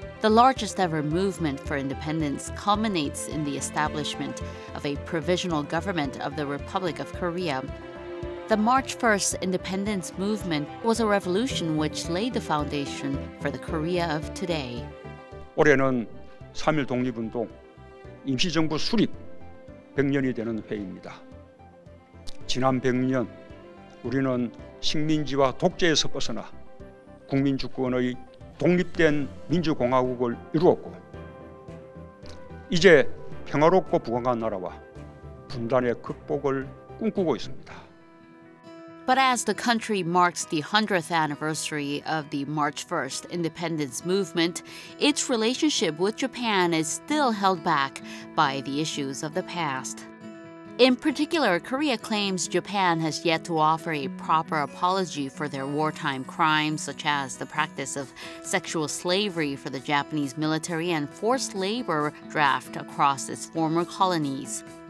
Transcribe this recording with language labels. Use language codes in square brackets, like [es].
[en] The largest ever movement for independence culminates in the establishment of a provisional government of the Republic of Korea. The March 1st independence movement was a revolution which laid the foundation for the Korea of today. [ko] 올해는 3.1 독립운동 임시정부 수립 100년이 되는 해입니다. 지난 100년 우리는 식민지와 독재에서 벗어나 국민주권의 독립된 민주공화국을 이루었고 이제 평화롭고 부강한 나라와 분단의 극복을 꿈꾸고 있습니다. [en] But as the country marks the 100th anniversary of the March 1st independence movement, its relationship with Japan is still held back by the issues of the past. In particular, Korea claims Japan has yet to offer a proper apology for their wartime crimes, such as the practice of sexual slavery for the Japanese military and forced labor draft across its former colonies.